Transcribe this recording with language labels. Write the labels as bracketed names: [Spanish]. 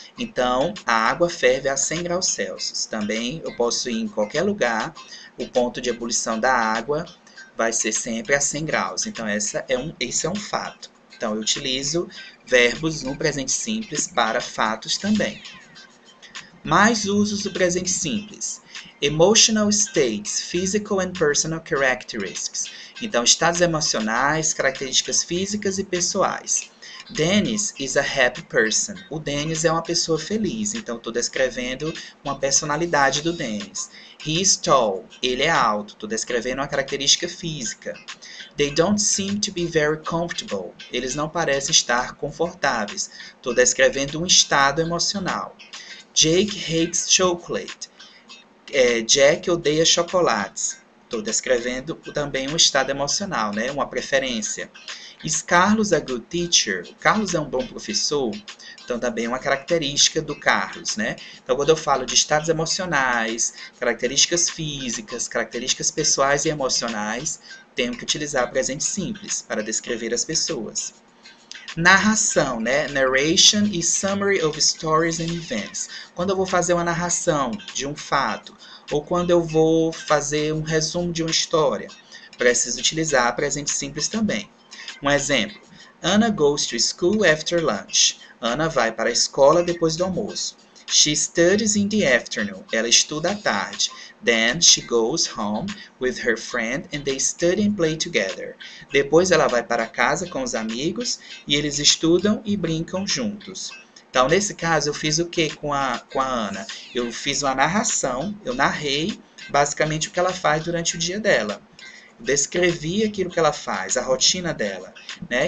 [Portuguese] Então, a água ferve a 100 graus Celsius. Também eu posso ir em qualquer lugar. O ponto de ebulição da água vai ser sempre a 100 graus. Então, esse é um fato. Então, eu utilizo verbos no presente simples para fatos também. Mais usos do presente simples. [English] Emotional states, physical and personal characteristics. [Portuguese] Então, estados emocionais, características físicas e pessoais. [English] Dennis is a happy person. [Portuguese] O Dennis é uma pessoa feliz. Então, estou descrevendo uma personalidade do Dennis. [English] He is tall. [Portuguese] Ele é alto. Estou descrevendo uma característica física. [English] They don't seem to be very comfortable. [Portuguese] Eles não parecem estar confortáveis. Estou descrevendo um estado emocional. [English] Jake hates chocolate. [Portuguese] Jack odeia chocolates. Estou descrevendo também um estado emocional, né? Uma preferência. [English] Is Carlos a good teacher? [Portuguese] O Carlos é um bom professor? Então, também é uma característica do Carlos, né? Então, quando eu falo de estados emocionais, características físicas, características pessoais e emocionais, tenho que utilizar presente simples para descrever as pessoas. Narração, né? [English] Narration e summary of stories and events. [Portuguese] Quando eu vou fazer uma narração de um fato, ou quando eu vou fazer um resumo de uma história, preciso utilizar presente simples também. Um exemplo. [English] Anna goes to school after lunch. [Portuguese] Ana vai para a escola depois do almoço. [English] She studies in the afternoon. [Portuguese] Ela estuda à tarde. [English] Then she goes home with her friend and they study and play together. [Portuguese] Depois ela vai para casa com os amigos e eles estudam e brincam juntos. Então, nesse caso, eu fiz o que com a Ana? Eu fiz uma narração, eu narrei basicamente o que ela faz durante o dia dela. Descrevi aquilo que ela faz, a rotina dela, né?